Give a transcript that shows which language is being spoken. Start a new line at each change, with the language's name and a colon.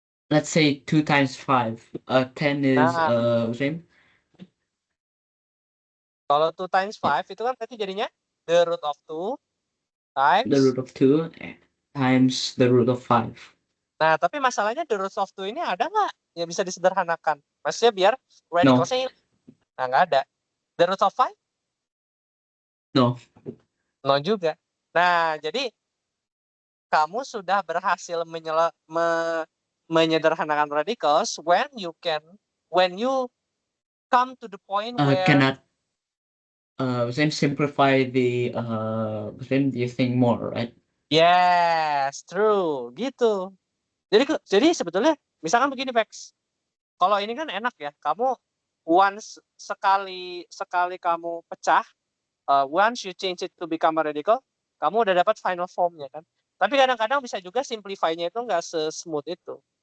English: Let's say 2 times 5. 10 is what's the name?
Indonesian: Kalau
English: 2 times 5
Indonesian: itu kan berarti jadinya
English: the root of 2 times the root of 2 times the root of 5.
Indonesian: Nah, tapi masalahnya the root of 2 ini ada nggak yang bisa disederhanakan? Maksudnya biar
English: No.
Indonesian: radicalsnya Nah, nggak ada.
English: The root of 5? No.
Indonesian: No juga. Nah, jadi kamu sudah berhasil menyederhanakan radicals
English: when you come to the point where Cannot then simplify the then you think more, right? Yes, true.
Indonesian: Gitu. Jadi sebetulnya misalkan begini, Pex. Kalau ini kan enak ya. Kamu
English: once
Indonesian: sekali kamu pecah,
English: once you change it to become a radical,
Indonesian: kamu udah dapat final formnya kan. Tapi kadang-kadang bisa juga simplify-nya itu nggak se-smooth itu.